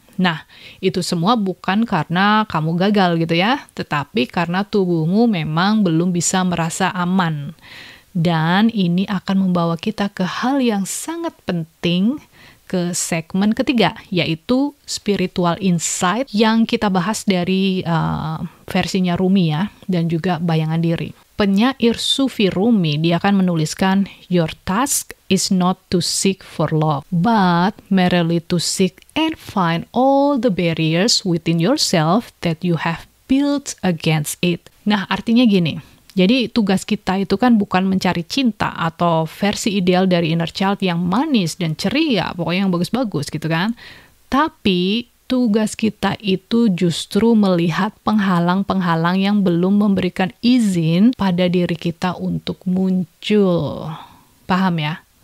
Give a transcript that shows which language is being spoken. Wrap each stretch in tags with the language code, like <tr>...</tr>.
<id>Nah, itu semua bukan karena kamu gagal gitu ya, tetapi karena tubuhmu memang belum bisa merasa aman. Dan ini akan membawa kita ke hal yang sangat penting ke segmen ketiga, yaitu spiritual insight yang kita bahas dari versinya Rumi ya, dan juga bayangan diri. Penyair Sufi Rumi, dia akan menuliskan,</id> <en>"Your task is not to seek for love, but merely to seek and find all the barriers within yourself that you have built against it."</en> <id>Nah, artinya gini, jadi tugas kita itu kan bukan mencari cinta atau versi ideal dari inner child yang manis dan ceria, pokoknya yang bagus-bagus gitu kan. Tapi tugas kita itu justru melihat penghalang-penghalang yang belum memberikan izin pada diri kita untuk muncul. Paham ya?</id>